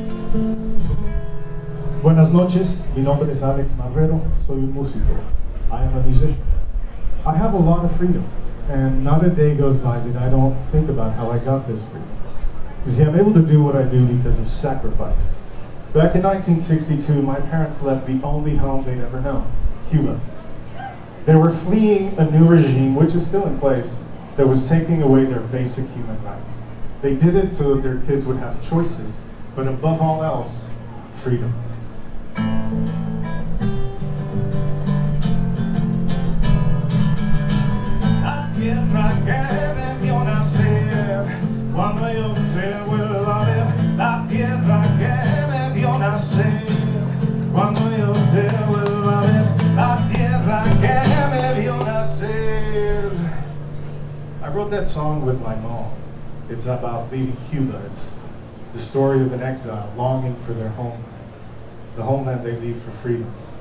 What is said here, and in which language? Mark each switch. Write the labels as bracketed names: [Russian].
[Spanish] Buenas noches, mi nombre es Alex Marrero, soy un músico. [English] I am a musician. I have a lot of freedom, and not a day goes by that I don't think about how I got this freedom. You see, I'm able to do what I do because of sacrifice. Back in 1962, my parents left the only home they'd ever known, Cuba. They were fleeing a new regime, which is still in place, that was taking away their basic human rights. They did it so that their kids would have choices, but above all else, freedom. [Spanish] La tierra que me vio nacer, cuando yo te vuelva a ver. La tierra que me vio nacer, cuando yo te vuelva a ver. La tierra que me vio nacer. [English] I wrote that song with my mom. It's about leaving Cuba. It's the story of an exile longing for their homeland, the homeland they leave for freedom.